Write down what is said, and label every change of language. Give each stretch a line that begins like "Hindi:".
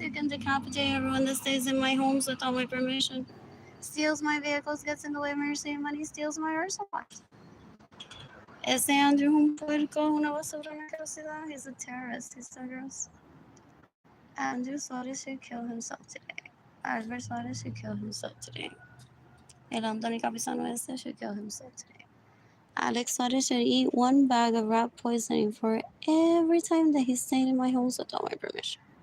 English: You can decapitate everyone that stays in my homes without my permission. Steals my vehicles, gets in the way of me receiving money, steals my airsoft.
Spanish: Ese Andrew, un puerco, una basura, una asquerosidad.
English: He's a terrorist. He's so gross. Andrew Suarez should kill himself today. Albert Suarez should kill himself today. El Anthony Capizano ese should kill himself today. Alex Suarez should eat one bag of rat poisoning for every time that he's staying in my house without my permission.